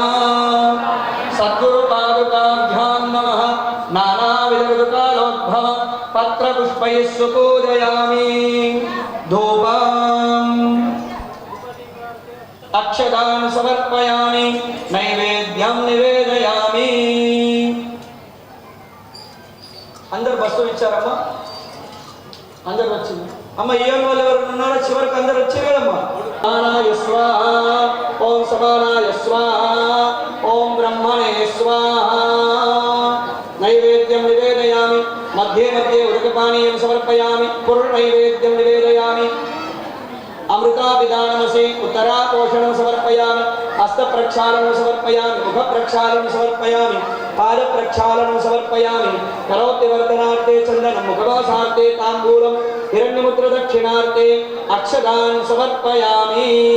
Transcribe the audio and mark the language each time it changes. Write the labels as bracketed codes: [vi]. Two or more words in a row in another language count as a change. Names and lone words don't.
[sa] सद्गुरु पादुकाभ्यां नमः। नानाविधकालोद्भव पत्रपुष्पैः सुपूजयामि। धूपम् अक्षतान् समर्पयामि। नैवेद्यं निवेदयामि। [te] అందరు బస్సులు ఇచ్చారమ్మా, అందరు వచ్చింది అమ్మ. ఏడు వాళ్ళు ఎవరు ఉన్నారో చివరికి అందరు వచ్చారు కదమ్మా. [sa] समानाय स्वाह, ॐ समानाय स्वाह, ॐ ब्रह्मणे स्वाह. नैवेद्यं निवेदयामि। मध्ये मध्ये उदकपानीयं समर्पयामि. पुर्णैवेद्यं निवेदयामि. अमृतापिदानमसि उत्तरापोषणं समर्पयामि। हस्तप्रक्षालनं समर्पयामि। मुखप्रक्षालनं समर्पयामि। पादप्रक्षालनं समर्पयामि। करोत्यवर्धनार्थे चन्दनं, मुखवासार्थे ताम्बूलं, हिरण्यमुद्रदक्षिणार्थे अक्षतान् समर्पयामि।